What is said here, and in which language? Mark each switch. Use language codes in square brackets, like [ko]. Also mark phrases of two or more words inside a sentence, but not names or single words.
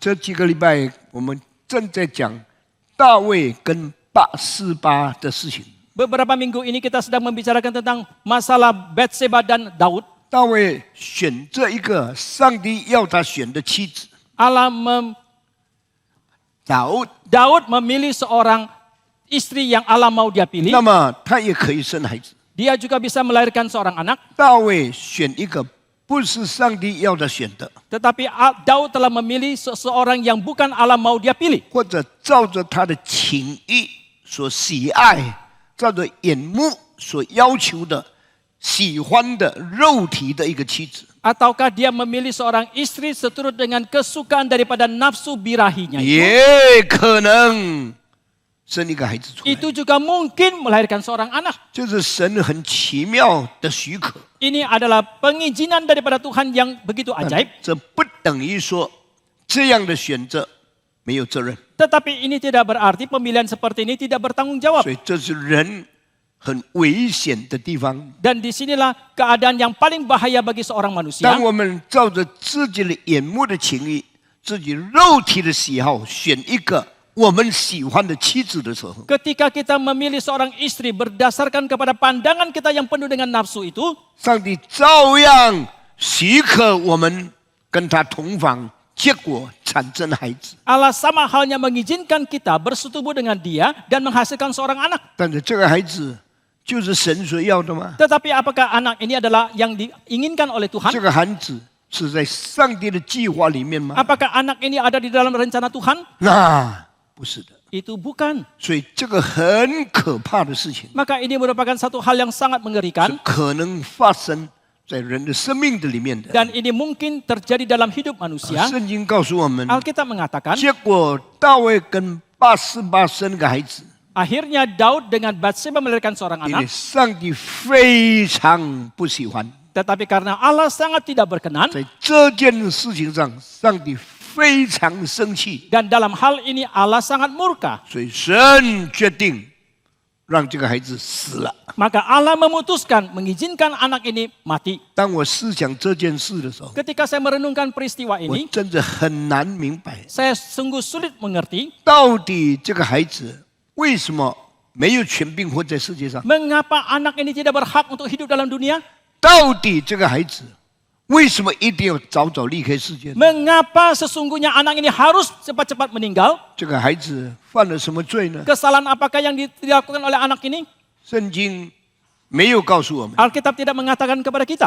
[zh] 这几个礼拜我们正在讲大卫跟拔示巴的事情。 [id] Beberapa minggu ini kita sedang membicarakan tentang masalah Batseba dan Daud. [zh] 大卫选这一个上帝要他选的妻子， [id] Daud memilih seorang istri yang Allah mau dia pilih. [zh] 那么他也可以生孩子。 [id] Dia juga bisa melahirkan seorang anak. [zh] 大卫选一个不是上帝要他选的， [id] Tetapi Daud telah memilih seseorang yang bukan Allah mau dia pilih. [zh] 或者照着他的情意所喜爱，照着眼目所要求的、喜欢的肉体的一个妻子。 [id] Ataukah dia memilih seorang istri seturut dengan kesukaan daripada nafsu birahinya. [zh] 也可能生一个孩子出来， [id] Itu juga mungkin melahirkan seorang anak. [zh] 这是神很奇妙的许可。 [id] Ini adalah pengizinan daripada Tuhan yang begitu ajaib. [zh] 这不等于说这样的选择没有责任， [id] Tetapi ini tidak berarti pemilihan seperti ini tidak bertanggung jawab. [zh] 所以这是人很危险的地方。 [id] Dan disinilah keadaan yang paling bahaya bagi seorang manusia. [zh] 当我们照着自己的眼目的情意、自己肉体的喜好选一个我们喜欢的妻子的时候， [id] Ketika kita memilih seorang istri berdasarkan kepada pandangan kita yang penuh dengan nafsu itu, [zh] 上帝照样许可我们跟他同房，结果产生孩子。 [id] Allah sama halnya mengizinkan kita bersetubuh dengan dia dan menghasilkan seorang anak. [zh] 但是这个孩子就是神所要的吗？ [id] Tetapi apakah anak ini adalah yang diinginkan oleh Tuhan? [zh] 这个孩子是在上帝的计划里面吗？ [id] Apakah anak ini ada di dalam rencana Tuhan? [zh] 那不是的。 [id] Itu bukan. [zh] 所以这个很可怕的事情， [id] Maka ini merupakan satu hal yang sangat [zh] 是 [id] mengerikan [zh] 可能发生在人的生命的里面的。 [id] dan ini mungkin terjadi dalam hidup manusia. [zh] 圣经告诉我们， [id] Alkitab mengatakan, [zh] 结果大卫跟拔示巴生个孩子， [id] akhirnya Daud dengan Batseba melahirkan seorang [zh] 因为 [id] anak, [zh] 上帝非常不喜欢， [id] tetapi karena Allah sangat tidak berkenan [zh] 在这件事情上，上帝非常生气， [id] dan dalam hal ini Allah sangat murka. [zh] 所以神决定让这个孩子死了。 [id] Maka Allah memutuskan mengizinkan anak ini mati. [zh] 当我思想这件事的时候， [id] Ketika saya merenungkan peristiwa [zh] 我 [id] ini, [zh] 真的很难明白， [id] saya sungguh sulit mengerti [zh] 到底这个孩子为什么没有权柄活在世界上？ [id] mengapa anak ini tidak berhak untuk hidup dalam dunia. [zh] 到底这个孩子为什么一定要早早离开世界？ [id] Mengapa sesungguhnya anak ini harus cepat-cepat meninggal? [zh] 这个孩子犯了什么罪呢？ [id] Kesalahan apakah yang dilakukan oleh anak ini? [zh] 圣经没有告诉我们。 [id] Alkitab tidak mengatakan kepada kita.